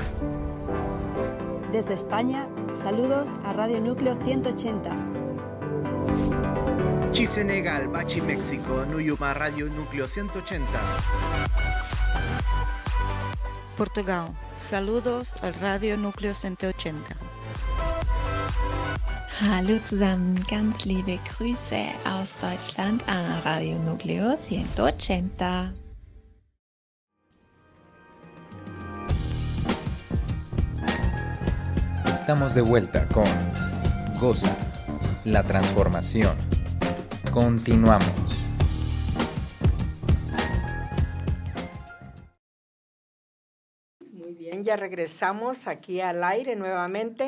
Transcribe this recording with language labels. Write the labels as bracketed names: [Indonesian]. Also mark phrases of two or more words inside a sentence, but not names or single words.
[Spanish] Desde España, saludos a Radio Núcleo 180. Chisenegal, Bachi, México, Nuyuma Radio Núcleo 180. Portugal, saludos al Radio Núcleo 180. [German] Hallo zusammen, ganz liebe Grüße aus Deutschland an Radio Núcleo 180. [Spanish] Estamos de vuelta con Goza, la transformación. Continuamos. Muy bien, ya regresamos aquí al aire nuevamente.